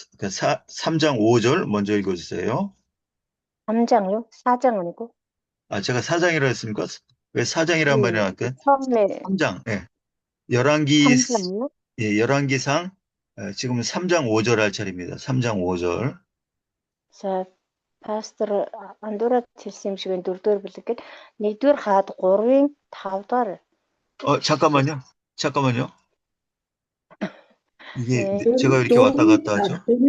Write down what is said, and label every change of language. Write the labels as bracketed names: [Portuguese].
[Korean] 3장 5절 먼저 읽어주세요. 3장요? 4장 아니고? 제가 4장이라고 했습니까? 왜 4장이라는 말이 나왔을까요? 처음에 3장. 예. 3장요? 예, 열왕기상 지금 3장 5절 할 차례입니다. 3장 5절. [Mongolian] За, пастор андуураад хэлсэн юм шиг 4-р бүлэг гээд 1-р хаад 3-ийн 5-р. [Korean] 잠깐만요. 이게 제가 이렇게 왔다 갔다 하죠.